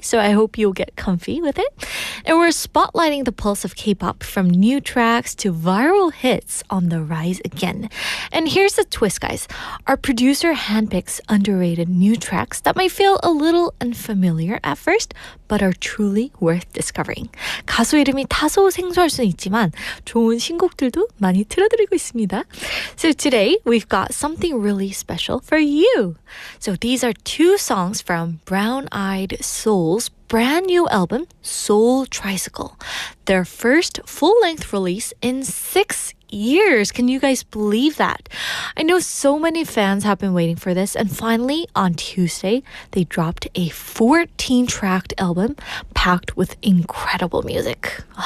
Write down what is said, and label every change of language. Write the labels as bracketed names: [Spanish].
[English] So I hope you'll get comfy with it. And we're spotlighting the pulse of K-pop from new tracks to viral hits on the rise again. And here's the twist, guys. Our producer handpicks underrated new tracks that might feel a little unfamiliar at first, but are truly worth discovering. [Korean] 가수 이름이 다소 생소할 수는 있지만 좋은 신곡들도 많이 틀어드리고 있습니다. [English] So today we've got something really special for you. So these are two songs from Brown Eyed Soul's brand new album, Soul Tricycle. Their first full-length release in 6 years. Can you guys believe that? I know so many fans have been waiting for this, and finally on Tuesday they dropped a 14-tracked album packed with incredible music.